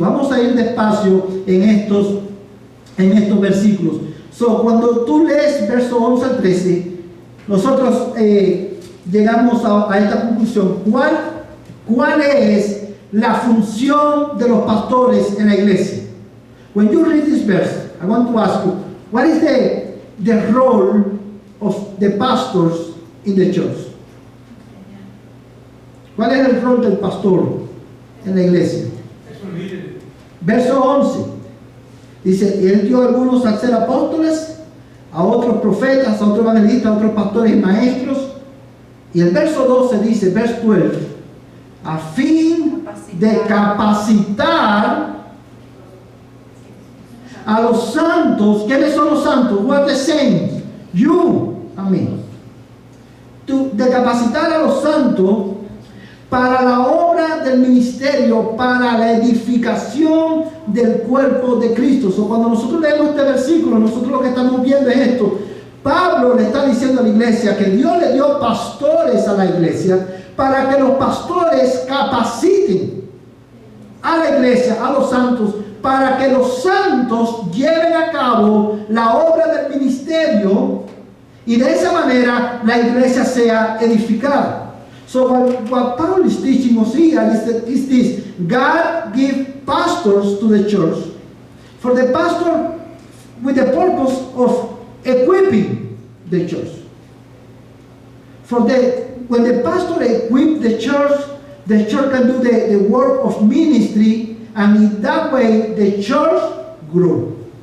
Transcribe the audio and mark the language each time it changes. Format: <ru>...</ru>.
<es>Vamos a ir despacio en estos versículos. So, cuando tú lees verso 11 al 13, nosotros llegamos a esta conclusión. ¿Cuál es la función de los pastores en la iglesia?</es> <en>When you read this verse, I want to ask you, what is the role of the pastors in the church?</en> <es>¿Cuál es el rol del pastor en la iglesia? Verso 11 dice, Él dio a algunos a ser apóstoles, a otros profetas, a otros evangelistas, a otros pastores y maestros. Y el verso 12 dice, verso 12, a fin de capacitar a los santos. ¿Quiénes son los santos?</es> <en>What are the saints? You and me.</en> <es>De capacitar a los santos para la obra del ministerio, para la edificación del cuerpo de Cristo. So, cuando nosotros leemos este versículo, nosotros lo que estamos viendo es esto. Pablo le está diciendo a la iglesia que Dios le dio pastores a la iglesia para que los pastores capaciten a la iglesia, a los santos, para que los santos lleven a cabo la obra del ministerio y de esa manera la iglesia sea edificada.</es> <en>So what Paul is teaching us here is this: God gives pastors to the church for the pastor with the purpose of equipping the church. When the pastor equips the church can do the work of ministry, and in that way the church grows.</en>